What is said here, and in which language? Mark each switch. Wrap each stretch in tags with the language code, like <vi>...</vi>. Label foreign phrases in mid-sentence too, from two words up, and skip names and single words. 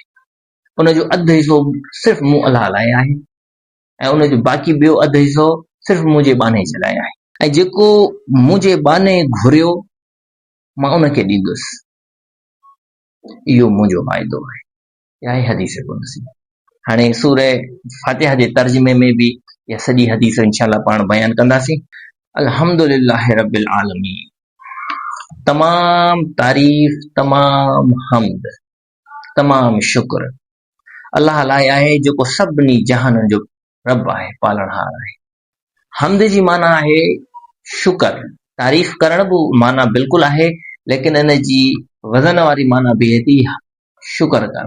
<sd>उनजो अधु हिसो सिर्फ़ु मूं अलाह लाइ आहे ऐं उनजो बाक़ी ॿियो अधु हिसो सिर्फ़ु मुंहिंजे बाने जे लाइ आहे, ऐं जेको मुंहिंजे बाने घुरियो मां उनखे ॾींदुसि, इहो मुंहिंजो वाइदो आहे। इहा आहे हदीस कुदसी। हाणे सूरे फातिहा जे तर्जुमे में बि इहा सॼी हदीस इंशाअल्लाह पाण बयानु कंदासीं।</sd> <ar>الحمد لله رب العالمين,</ar> <sd>तमाम तारीफ़, तमाम हम्द, तमाम शुक्र अल्लाह लाइ आहे जेको सभिनी जहाननि जो रब आहे, पालणहार आहे। हम्द जी माना आहे शुक्र, तारीफ़ करण बि माना बिल्कुलु आहे, लेकिन इन जी वज़न वारी माना बि थी शुक्र करणु।</sd>